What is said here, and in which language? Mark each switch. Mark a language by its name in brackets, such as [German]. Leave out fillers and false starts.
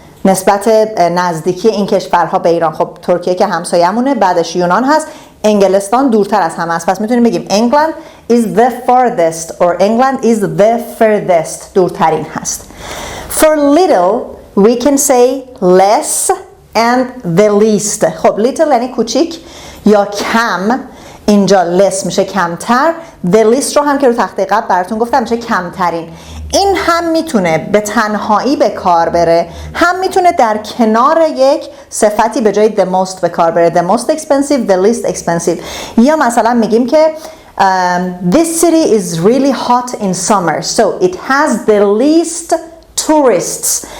[Persian] نسبت نزدیکی این کشورها به ایران. خب ترکیه که همسایه‌مونه، بعدش یونان هست، انگلستان دورتر از همه است. پس میتونیم بگیم [English] England is the farthest or England is the furthest. [Persian] دورترین هست. [English] For little we can say less and the least. [Persian] خب little یعنی کوچیک یا کم، اینجا less میشه کمتر. The least رو هم که رو تخته قبل براتون گفتم میشه کمترین. این هم میتونه به تنهایی به کار بره، هم میتونه در کنار یک صفتی به جای the most به کار بره. [English] The most expensive, the least expensive. [Persian] یا مثلا میگیم که [English] this city is really hot in summer so it has the least tourists.